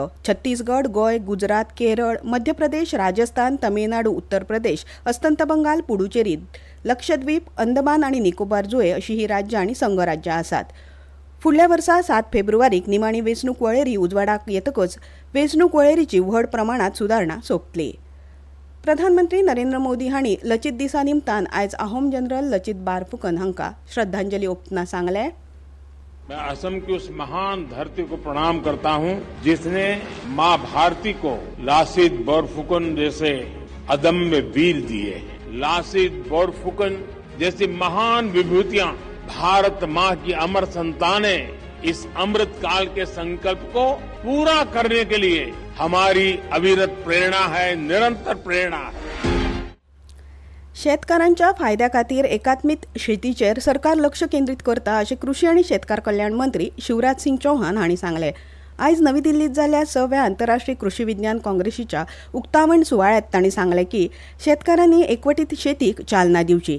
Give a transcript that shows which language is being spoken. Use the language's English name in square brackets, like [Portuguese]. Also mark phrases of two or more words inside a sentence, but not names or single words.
[Konkani] छत्तीसगड, गोय, गुजरात, केरळ, मध्य प्रदेश, राजस्थान, तमिळनाडू, उत्तर प्रदेश, अस्तंत बंगाल, पुडुचेरी, लक्षद्वीप, अंदमान आनी निकोबार जुंवे अशीं ही राज्यां आनी संघराज्यां आसात. फुडल्या वर्सा 7 फेब्रुवारीक निमाणी वेंचणूक वळेरी उजवाडाक येतकच वेंचणूक वळेरीची व्हड प्रमाणांत सुदारणा सोंपतली. प्रधानमंत्री नरेंद्र मोदी हांणी लचित दिसा निमतान आयज अहोम जनरल लचित बारफुकन हांकां श्रद्धांजली ओंपतना सांगलें. [Hindi] मैं असम की उस महान धरती को प्रणाम करता हूं जिसने मां भारती को लासित बोरफुकन जैसे अदम्य वीर दिए. लासित बोरफुकन जैसी महान विभूतियां भारत मां की अमर संतानें इस अमृत काल के संकल्प को पूरा करने के लिए हमारी अविरत प्रेरणा है, निरंतर प्रेरणा है. [Konkani] शेतकारांच्या फायद्या खातीर एकात्मीत शेतीचेर सरकार लक्ष केंद्रीत करता अशें कृशी आनी शेतकार कल्याण मंत्री शिवराज सिंग चौहान हांणी सांगलें. आयज नवी दिल्लीत जाल्ल्या 6व्या आंतरराष्ट्रीय कृशी विज्ञान काँग्रेसीच्या उक्तावण सुवाळ्यात तांणी सांगलें की शेतकारांनी एकवटीत शेतीक चालना दिवची.